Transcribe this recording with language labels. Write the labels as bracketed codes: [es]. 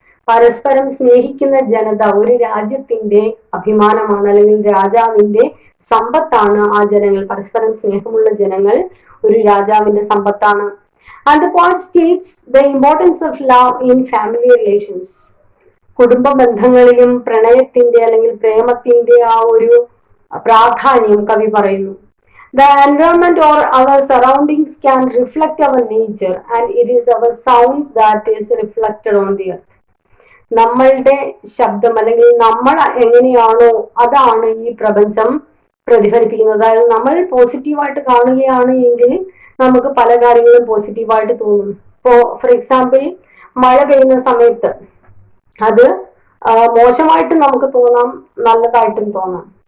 [ml] പരസ്പരം സ്നേഹിക്കുന്ന ജനത ഒരു രാജ്യത്തിന്റെ അഭിമാനമാണ്, അല്ലെങ്കിൽ രാജാവിന്റെ സമ്പത്താണ് ആ ജനങ്ങൾ. പരസ്പരം സ്നേഹമുള്ള ജനങ്ങൾ ഒരു രാജാവിന്റെ സമ്പത്താണ്. [en] And the point states the importance of love in family relations. [ml] കുടുംബ ബന്ധങ്ങളിലും പ്രണയത്തിന്റെ അല്ലെങ്കിൽ പ്രേമത്തിന്റെ ആ ഒരു പ്രാധാന്യം കവി പറയുന്നു. [en] The environment or our surroundings can reflect our nature, and it is our sounds that is reflected on the earth. [ml] നമ്മളുടെ ശബ്ദം അല്ലെങ്കിൽ നമ്മൾ എങ്ങനെയാണോ അതാണ് ഈ പ്രപഞ്ചം പ്രതിഫലിപ്പിക്കുന്നത്. അതായത് നമ്മൾ പോസിറ്റീവായിട്ട് കാണുകയാണ് എങ്കിൽ നമുക്ക് പല കാര്യങ്ങളും പോസിറ്റീവായിട്ട് തോന്നും. ഫോർ എക്സാമ്പിൾ, മഴ പെയ്യുന്ന സമയത്ത് അത് മോശമായിട്ട് നമുക്ക് തോന്നാം, നല്ലതായിട്ടും തോന്നാം.